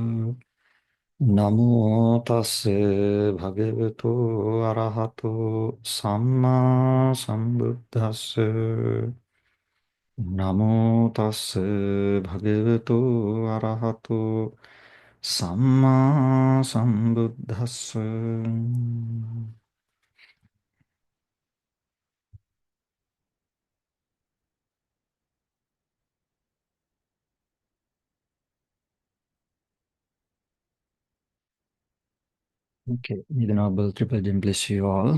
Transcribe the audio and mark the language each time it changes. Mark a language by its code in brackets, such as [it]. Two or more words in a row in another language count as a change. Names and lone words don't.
[pi] Namo tassa bhagavato arahato samma sambuddhassa. Namo tassa bhagavato arahato samma sambuddhassa. [en] Okay, may the Noble Triple Gem bless you all.